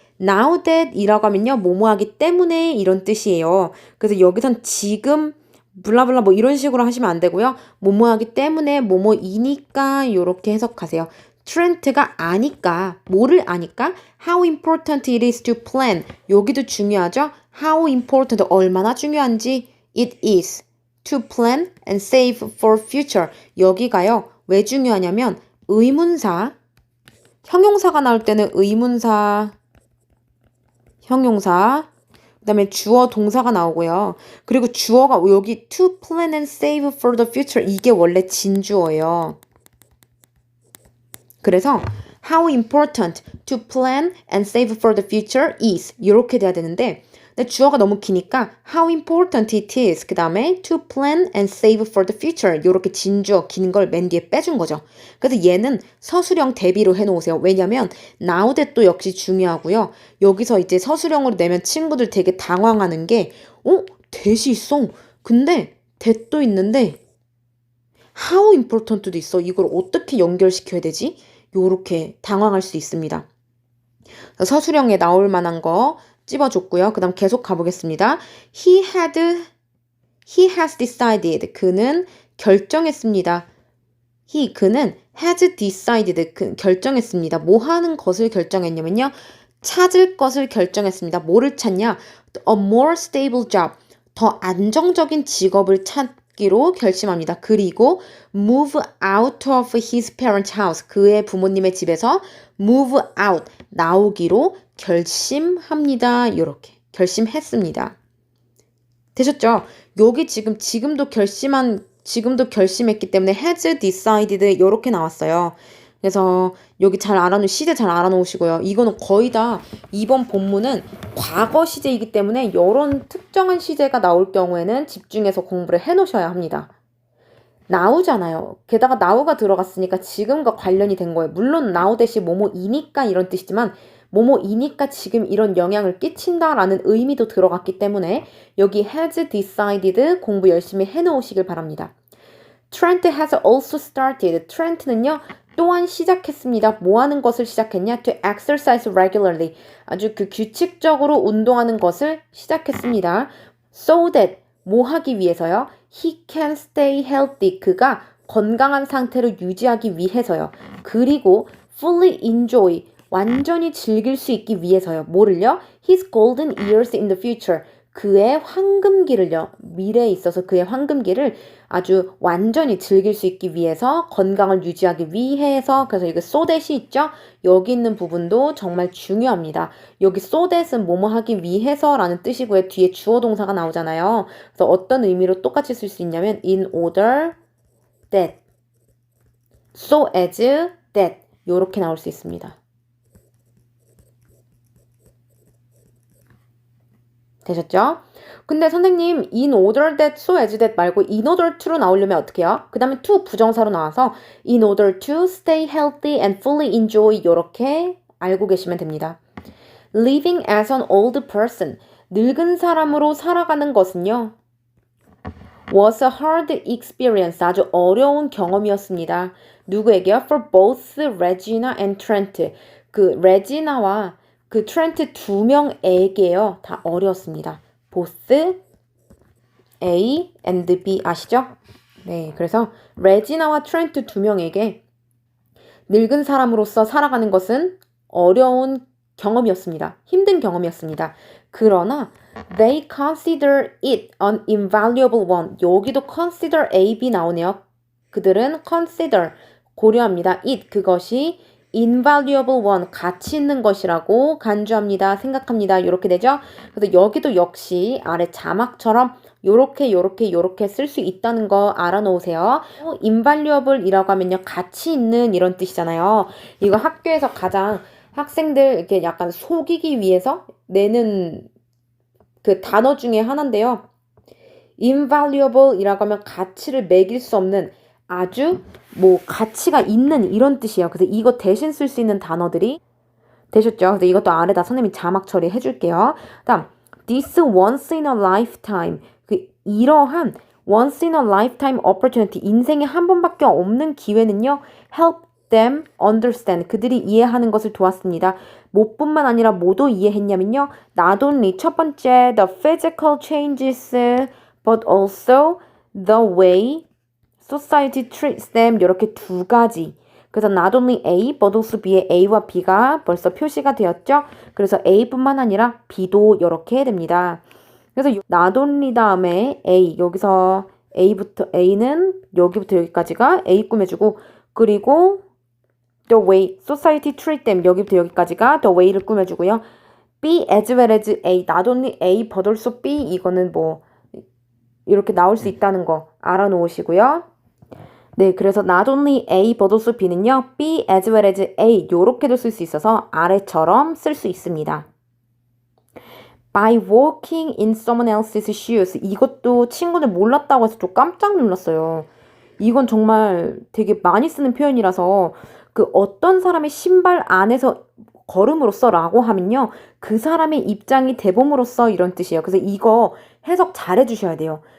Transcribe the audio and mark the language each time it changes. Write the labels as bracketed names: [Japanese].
[English] Now that [Korean] 이라고 하면요. 뭐뭐 하기 때문에 이런 뜻이에요. 그래서 여기선 지금 블라블라 뭐 이런 식으로 하시면 안 되고요. 뭐뭐 하기 때문에 뭐뭐이니까 이렇게 해석하세요. 트렌트가 아니까 뭐를 아니까 [English] how important it is to plan [Korean] 여기도 중요하죠. [English] how important [Korean] 얼마나 중요한지 [English] it is to plan and save for future [Korean] 여기가요. 왜 중요하냐면 의문사 형용사가 나올 때는 의문사 형용사 그 다음에 주어 동사가 나오고요. 그리고 주어가 여기 [English] to plan and save for the future [Korean] 이게 원래 진주어예요. [English] 그래서 how important to plan and save for the future is [Korean] 이렇게 돼야 되는데 근데 주어가 너무 기니까 [English] how important it is 그 다음에 to plan and save for the future [Korean] 이렇게 진주어 긴 걸 맨 뒤에 빼준 거죠. 그래서 얘는 서술형 대비로 해놓으세요. 왜냐면 now that도 역시 중요하고요. 여기서 이제 서술형으로 내면 친구들 되게 당황하는 게 that이 있어. 근데 that도 있는데 how important도 있어. 이걸 어떻게 연결시켜야 되지? 요렇게 당황할 수 있습니다. 서술형에 나올 만한 거 찝어줬고요. 그 다음 계속 가보겠습니다. [English] He has decided. [Korean] 그는 결정했습니다. 그는 has decided. 결정했습니다. 뭐 하는 것을 결정했냐면요. 찾을 것을 결정했습니다. 뭐를 찾냐? [English] A more stable job. [Korean] 더 안정적인 직업을 찾기로 결심합니다. [English] 그리고 move out of his parents' house. [Korean] 그의 부모님의 집에서 move out. 나오기로 결심합니다. 이렇게 결심했습니다. 되셨죠? 여기 지금도 결심했기 때문에 has decided 이렇게 나왔어요. 그래서 여기 시제 잘 알아놓으시고요. 이거는 거의 다 이번 본문은 과거 시제이기 때문에 이런 특정한 시제가 나올 경우에는 집중해서 공부를 해놓으셔야 합니다. now잖아요. 게다가 now가 들어갔으니까 지금과 관련이 된 거예요. 물론 now 대시 뭐뭐이니까 이런 뜻이지만 뭐뭐이니까 지금 이런 영향을 끼친다라는 의미도 들어갔기 때문에 여기 has decided 공부 열심히 해놓으시길 바랍니다. [English] Trent has also started. Trent는요. [Korean] 또한 시작했습니다. 뭐 하는 것을 시작했냐? [English] To exercise regularly. [Korean] 아주 규칙적으로 운동하는 것을 시작했습니다. [English] So that [Korean] 뭐 하기 위해서요? [English] He can stay healthy. [Korean] 그가 건강한 상태로 유지하기 위해서요. [English] 그리고 fully enjoy. [Korean] 완전히 즐길 수 있기 위해서요. 뭐를요? [English] His golden years in the future. [Korean] 그의 황금기를요. 미래에 있어서 그의 황금기를 아주 완전히 즐길 수 있기 위해서 건강을 유지하기 위해서 그래서 이거 [English] so that [Korean] 이 있죠? 여기 있는 부분도 정말 중요합니다. 여기 so that은 뭐뭐 하기 위해서 라는 뜻이고요. 뒤에 주어 동사가 나오잖아요. 그래서 어떤 의미로 똑같이 쓸 수 있냐면 [English] in order that so as that [Korean] 이렇게 나올 수 있습니다. 되셨죠? 근데 선생님 [English] in order that, so as that 말고 in order to로 [Korean] 나오려면 어떻게 해요? 그 다음에 to 부정사로 나와서 [English] in order to stay healthy and fully enjoy [Korean] 이렇게 알고 계시면 됩니다. [English] living as an old person. [Korean] 늙은 사람으로 살아가는 것은요. [English] was a hard experience. [Korean] 아주 어려운 경험이었습니다. 누구에게요? [English] For both Regina and Trent. [Korean] 그 레지나와 그 트렌트 두 명에게요. 다 어려웠습니다. [English] both A and B [Korean] 아시죠? 네, 그래서 레지나와 트렌트 두 명에게 늙은 사람으로서 살아가는 것은 어려운 경험이었습니다. 힘든 경험이었습니다. 그러나 [English] they consider it an invaluable one. [Korean] 여기도 consider A, B 나오네요. 그들은 consider, 고려합니다. it, 그것이 invaluable one, 가치 있는 것이라고 간주합니다. 생각합니다. 이렇게 되죠. 그래서 여기도 역시 아래 자막처럼 요렇게 쓸 수 있다는 거 알아놓으세요. invaluable이라고 하면요. 가치 있는 이런 뜻이잖아요. 이거 학교에서 가장 학생들 이렇게 약간 속이기 위해서 내는 그 단어 중에 하나인데요. invaluable이라고 하면 가치를 매길 수 없는 아주 뭐 가치가 있는 이런 뜻이에요. 그래서 이거 대신 쓸 수 있는 단어들이 되셨죠? 그래서 이것도 아래다 선생님이 자막 처리해 줄게요. [English] 다음 this once in a lifetime. [Korean] 그 이러한 [English] once in a lifetime opportunity. [Korean] 인생에 한 번밖에 없는 기회는요. [English] help them understand. [Korean] 그들이 이해하는 것을 도왔습니다. 뭐뿐만 아니라 뭐도 이해했냐면요. [English] Not only [Korean] 첫 번째 [English] the physical changes but also the way society treats them. [Korean] 이렇게 두 가지. 그래서 not only A but also B의 A와 B가 벌써 표시가 되었죠. 그래서 A뿐만 아니라 B도 이렇게 됩니다. 그래서 not only 다음에 A 여기서 A는 여기부터 여기까지가 A 꾸며주고 그리고 [English] the way society treat them [Korean] 여기부터 여기까지가 the way를 꾸며주고요. [English] B as well as A not only A but also B [Korean] 이거는 뭐 이렇게 나올 수 있다는 거 알아놓으시고요. 네, 그래서 not only A but also B는요. [English] B as well as A [Korean] 요렇게도 쓸 수 있어서 아래처럼 쓸 수 있습니다. [English] By walking in someone else's shoes. [Korean] 이것도 친구들 몰랐다고 해서 좀 깜짝 놀랐어요. 이건 정말 되게 많이 쓰는 표현이라서 그 어떤 사람의 신발 안에서 걸음으로써 라고 하면요. 그 사람의 입장이 대봄으로써 이런 뜻이에요. 그래서 이거 해석 잘 해주셔야 돼요.